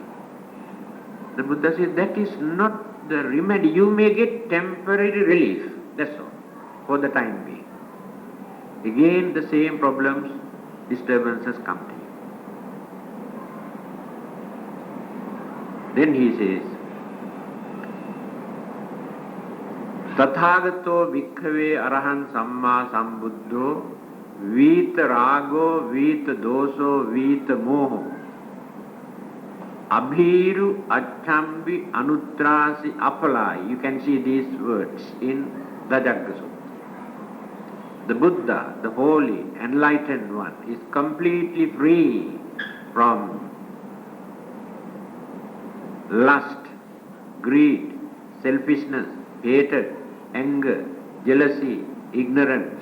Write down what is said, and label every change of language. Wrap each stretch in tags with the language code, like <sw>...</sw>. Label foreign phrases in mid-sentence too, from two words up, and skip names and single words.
<en>The Buddha says that is not the remedy. You may get temporary relief, that's all, for the time being. Again the same problems, disturbances come to you. Then he says,</en> <pi>Tathagato bhikkhave arahan samma sambuddho vita rago vita doso vita moho abhiru achambi anutrasi apalai.</pi> <en>You can see these words in the Dhajagga Sutta. The Buddha, the holy, enlightened one, is completely free from lust, greed, selfishness, hatred, anger, jealousy, ignorance.</en>